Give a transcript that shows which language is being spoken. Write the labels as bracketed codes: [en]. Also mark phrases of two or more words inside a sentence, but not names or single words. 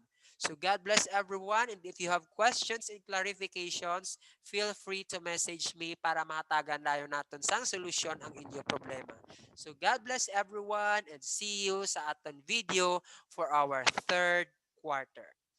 [en] So God bless everyone, and if you have questions and clarifications, feel free to message me [hil] para mahatagan dayon naton sang solusyon ang inyo problema. [en] So God bless everyone, and see you [hil] sa aton [en] video for our third quarter.